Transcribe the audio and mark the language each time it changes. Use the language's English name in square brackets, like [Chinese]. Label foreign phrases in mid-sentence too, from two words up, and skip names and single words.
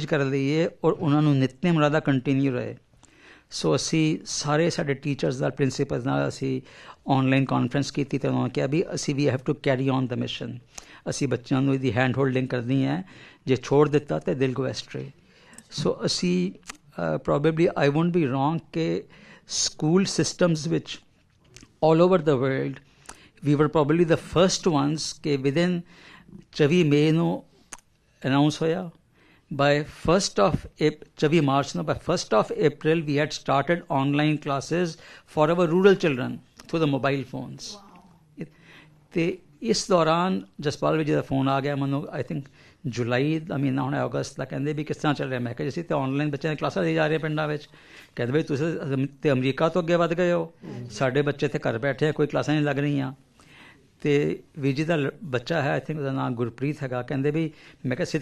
[Punjabi] ਕਰ ਲਈਏ ਔਰ ਉਹਨਾਂ ਨੂੰ ਨਿਤਨੇਮ ਉਹਨਾਂ ਦਾ ਕੰਟੀਨਿਊ ਰਹੇ ਸੋ ਅਸੀਂ ਸਾਰੇ ਸਾਡੇ ਟੀਚਰਸ ਨਾਲ ਪ੍ਰਿੰਸੀਪਲਸ ਨਾਲ ਅਸੀਂ [English] online conference [Punjabi] ਕੀਤੀ ਅਤੇ ਉਹਨਾਂ ਨੇ ਕਿਹਾ ਵੀ ਅਸੀਂ ਵੀ [English] have to carry on the mission [Punjabi] ਅਸੀਂ ਬੱਚਿਆਂ ਨੂੰ ਇਹਦੀ [English] hand holding [Punjabi] ਕਰਨੀ ਹੈ ਜੇ ਛੋੜ ਦਿੱਤਾ ਤਾਂ [English] they'll go astray [Punjabi] ਸੋ ਅਸੀਂ [English] probably I won't be wrong ਕਿ school systems ਵਿੱਚ all over the world we were probably the first ones ਕਿ within 24 [Punjabi] ਮਈ ਨੂੰ ਅਨਾਊਂਸ ਹੋਇਆ [English] by 24 March by 1st of April we had started online classes for our rural children through the mobile phones [Punjabi] ਤੇ ਇਸ ਦੌਰਾਨ ਜਸਪਾਲ ਵਿਜੇ ਦਾ ਫੋਨ ਆ ਗਿਆ ਮੈਨੂੰ [English] I think [Punjabi] ਜੁਲਾਈ ਦਾ ਮਹੀਨਾ ਹੋਣਾ ਅਗਸਤ ਦਾ ਕਹਿੰਦੇ ਵੀ ਕਿਸ ਤਰ੍ਹਾਂ ਚੱਲ ਰਿਹਾ ਮੈਂ ਕਿਹਾ ਅਸੀਂ ਤਾਂ ਔਨਲਾਈਨ ਬੱਚਿਆਂ ਦੀਆਂ ਕਲਾਸਾਂ ਦੇ ਜਾ ਰਹੇ ਪਿੰਡਾਂ ਵਿੱਚ ਕਹਿੰਦੇ ਬਈ ਤੁਸੀਂ ਤਾਂ ਅਮਰੀਕਾ ਤੋਂ ਅੱਗੇ ਵੱਧ ਗਏ ਹੋ ਸਾਡੇ ਬੱਚੇ ਇੱਥੇ ਘਰ ਬੈਠੇ ਕੋਈ ਕਲਾਸਾਂ ਨਹੀਂ ਲੱਗ ਰਹੀਆਂ ਅਤੇ ਵੀਰ ਜੀ ਦਾ ਬੱਚਾ ਹੈ [English] I think [Punjabi] ਉਹਦਾ ਨਾਮ ਗੁਰਪ੍ਰੀਤ ਹੈਗਾ ਕਹਿੰਦੇ ਵੀ ਮੈਂ ਕਿਹਾ ਅਸੀਂ